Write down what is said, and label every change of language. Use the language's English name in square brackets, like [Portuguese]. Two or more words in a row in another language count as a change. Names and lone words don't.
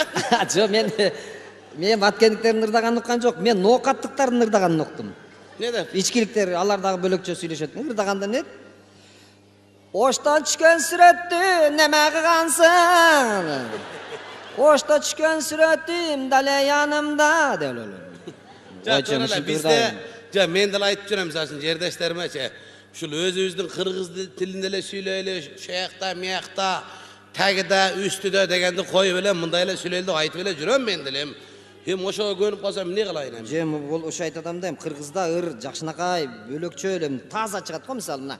[Kyrgyz] Жо, мен баткендиктердин ырдаганын уккан жок. Мен ноокаттыктардын ырдаганын уктум. Не дер? Ичкиликтер алар дагы бөлөкчө сүйлөшөт. Ырдаганда не? Оштан түшкөн сүрөттү неме кылгансың? Ошто түшкөн сүрөтүм дале янымда деп эле. Бизде, мен де aytып жүрөм мисалы жердештериме, ушул өзүбүздүн кыргыз тилинде эле сүйлөйлү, шоякта, мыякта, тагыда, үстүдө дегенди коюп эле мындай эле сүйлөйлү деп айтып эле жүрөм мен деле. Эми ошого көнүп калсам эмне кылайын эми? Же бул ошо айтып атам да, эми кыргызда ыр жакшынакай, бөлөкчө эле таза чыгат го мисалы мына.